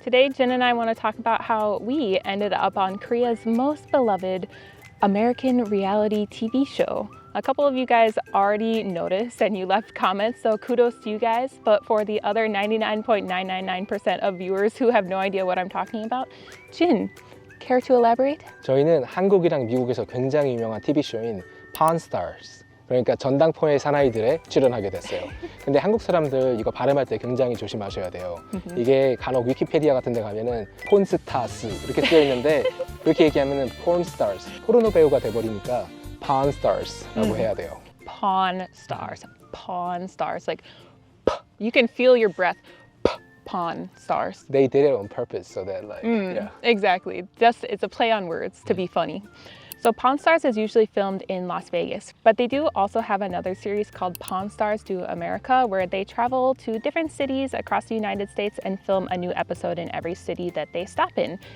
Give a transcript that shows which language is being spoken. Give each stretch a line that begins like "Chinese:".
English: Today Jin and I want to talk about how we ended up on Korea's most beloved American reality TV show. A couple of you guys already noticed and you left comments, so kudos to you guys. But for the other 99.999% of viewers who have no idea what I'm talking about, Jin, care to elaborate?
Korean: 저희는 한국이랑 미국에서 굉장히 유명한 TV쇼인 Pawn Stars, 그러니까 전당포의 사나이들에 출연하게 됐어요. 근데 한국 사람들 이거 발음할 때 굉장히 조심하셔야 돼요. 이게 간혹 위키피디아 같은 데 가면은 폰스타스 이렇게 쓰여 있는데 그렇게 얘기하면은 Porn Stars, 포르노 배우가 돼버리니까 Pawn Stars라고 해야 돼요.
English: Pawn Stars. Pawn Stars. Like, you can feel your breath. Pawn Stars. They did it on purpose so that like, yeah. Exactly. Just it's a play on words to be funny. So Pawn Stars is usually filmed in Las Vegas, but they do also have another series called Pawn Stars to America, where they travel to different cities across the United States and film a new episode in every city that they stop in.